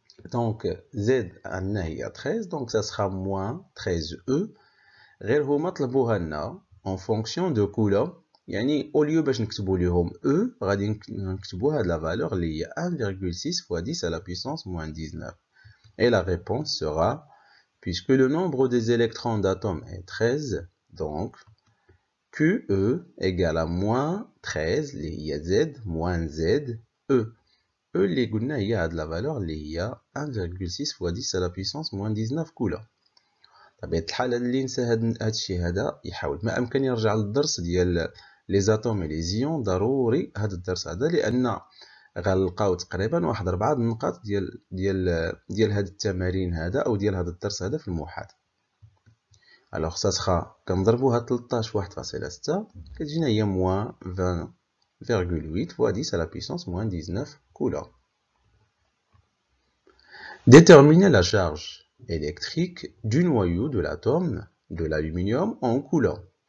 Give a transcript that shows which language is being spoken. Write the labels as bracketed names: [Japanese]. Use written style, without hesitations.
[French] Donc Z عندنا هي 13 donc ça sera moins 13E [Arabic] غير هما طلبوها لنا [French] en fonction de coulomb يعني au lieu [Arabic] باش نكتبوا لهم [French] E غادي نكتبوا هاد la valeur اللي هي 1,6 fois 10 à la puissance moins 19 et la réponse sera puisque le nombre des électrons d'atomes est 13 donc QE égale à moins 13 اللي هي Z moins Z E [Arabic] اللي قلنا هي هاد [French] la valeur اللي هي 1,6 fois 10 à la puissance moins 19 coulomb. [Arabic] بطبيعة الحال اللي نسى هاد الشيء هذا يحاول ما أمكن يرجع للدرس ديال لي زاتوم لي زيون ضروري هاد الدرس هذا لأن غنلقاو تقريبا واحد 4 النقاط ديال هاد التمارين هذا أو ديال هاد الدرس هذا في المحاضرة. [French] Alors ça sera [Arabic] كنضربوها [French] 13 1,6 [Arabic] كتجينا هي [French] moins 20,8 fois 10 à la puissance moins 19 coulomb. Déterminer la charge électrique du noyau de l'atome de l'aluminium en coulomb.